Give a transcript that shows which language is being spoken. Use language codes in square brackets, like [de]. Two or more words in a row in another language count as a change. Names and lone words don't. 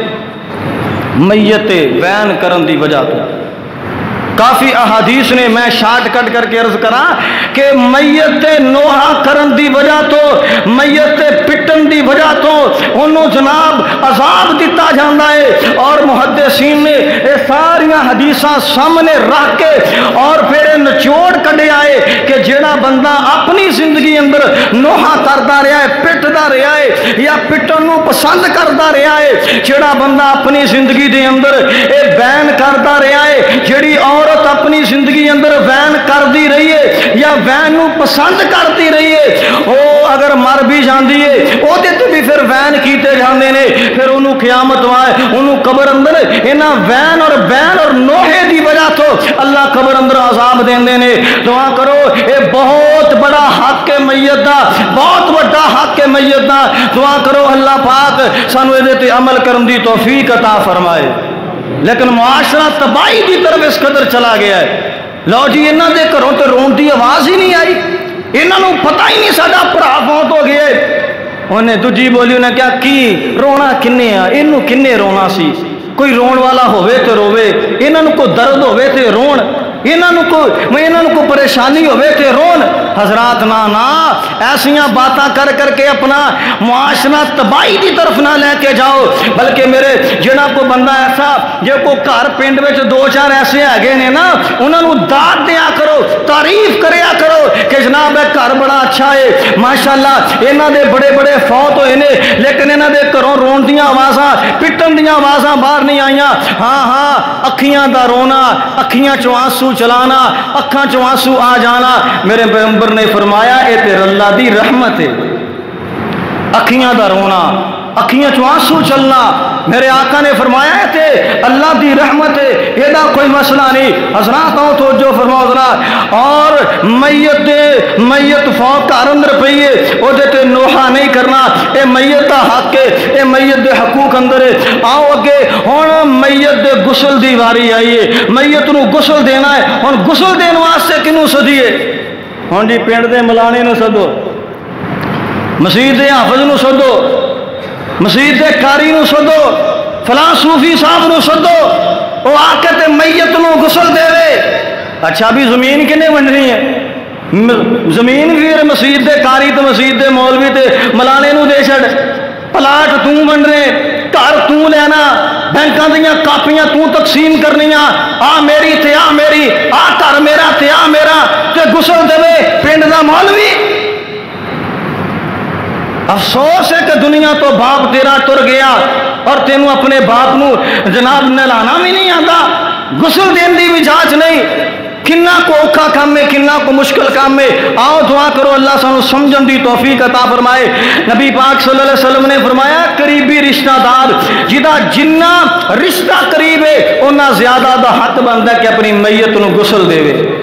[pa] میت وین کرن دی وجہ تو کافی احادیث نے، میں شارٹ کٹ کر کے عرض کرا کہ میت نوحہ کرن دی وجہ تو، میت پٹن دی وجہ تو انہوں جناب عذاب دیتا جاندہ ہے، اور محدثین نے یہ ساریاں حدیثاں سامنے رکھ کے اور پھر نچوڑ کڈے آئے کہ جیڑا بندہ اپنی زندگی اندر نوحہ کردا رہا ہے، پٹدا رہا ہے یا پٹن نو پسند کردا رہا ہے، جیڑا بندہ اپنی زندگی دے اندر اے بین کردا رہا ہے، جیڑی عورت اپنی زندگی اندر وین کر دی رہی ہے یا وین نو پسند کرتی رہی ہے، وہ اگر مر بھی جاندی ہے وہ دیتے بھی پھر وین کیتے جاندے نے، پھر انہوں قیامت وائے انہوں قبر اندر انہاں وین اور بین اور نوحے دی وجہ تو اللہ قبر اندر عذاب دیندے نے۔ دعا کرو اے بہت بڑا حق ہے میت دا، بہت بڑا حق ہے میت دا، دعا کرو اللہ پاک سانو اے تے عمل کرن دی توفیق عطا فرمائے۔ [ur] لیکن معاشرہ تباہی کی طرف اس قدر چلا گیا ہے، [pa] لو جی انہاں دے گھروں تے رون دی آواز ہی نہیں آئی، انہاں نوں پتہ ہی نہیں ساڈا بھرا فوت ہو گیا ہے، انہیں دوجی بولی انہیں کیا کی رونا کنے آ، انہوں کنے رونا سی، کوئی رون والا ہوئے تے روے، انہاں نوں کوئی درد ہوئے تے رون، انہاں نوں کوئی پریشانی ہوئے تے رون۔ حضرات نا ایسیاں باتاں کر کر کے اپنا معاشرہ تباہی دی طرف نہ لے کے جاؤ، بلکہ میرے جڑا کو بندہ ایسا جے کو گھر پنڈ وچ دو چار ایسے ہیگے نے نا، انہاں نوں داد دیا کرو، تعریف کریا کرو کہ جناب اے گھر بڑا اچھا ہے، ماشاءاللہ انہاں دے بڑے بڑے فوت ہوئے نے، لیکن انہاں دے گھروں رون دیاں آوازاں پٹن دیاں آوازاں باہر نہیں آئیاں۔ ہاں اکھیاں دا رونا، اکھیاں چوں آنسو چلانا، اکھاں چوں آنسو آ جانا، میرے پیغمبر نے فرمایا اے تے اللہ دی رحمت ہے، اکھیاں دا رونا، اکھیاں چوں آنسو چلنا، میرے آقا نے فرمایا ہے تے اللہ دی رحمت ہے، یہ دا کوئی مسئلہ نہیں۔ حضرات آؤ توجہ فرماؤ ذرا، اور میت فوت گھر اندر پئی ہے، او دے تے نوحہ نہیں کرنا، اے میت دا حق ہے، اے میت دے حقوق اندر ہے۔ آؤ اگے ہن میت دے غسل دی واری آئی ہے، میت نو غسل دینا ہے، ہن غسل دین واسطے کنوں سدیے؟ ہن جی پنڈ دے ملانے نو سدو، مسجد دے حافظ نو سدو، مسجد دے کاری نو سدو، فلاں صوفی صاحب نو سدو، وہ آ کے تے میت نو غسل دے وے۔ اچھا بھی زمین کنے ونڈنی ہے؟ زمین پھر مسجد دے کاری تے مسجد دے مولوی تے ملانے نو دے چھڑ، پلاٹ توں ونڈنے، گھر تو لینا، بینکوں دیاں کاپیاں تو تقسیم کرنیا، آ میری تے آ میری، آ گھر میرا تے آ میرا، تے غسل دیوے پنڈ دا مولوی. افسوس ہے کہ دنیا تو باپ تیرا تر گیا اور تینوں اپنے باپ نوں جناب نہلانا بھی نہیں آتا، غسل دینے کی بھی جانچ نہیں. کنا کو اوکھا کام ہے، کنا کو مشکل کام ہے. آؤ دعا کرو اللہ سانوں سمجھن دی توفیق عطا فرمائے. نبی پاک [ar] صلى الله عليه وسلم [pa] نے فرمایا قریبی رشتہ دار جدا جنا رشتہ قریب ہے انا زیادہ دا حق بنتا ہے کہ اپنی میت نوں غسل دیوے.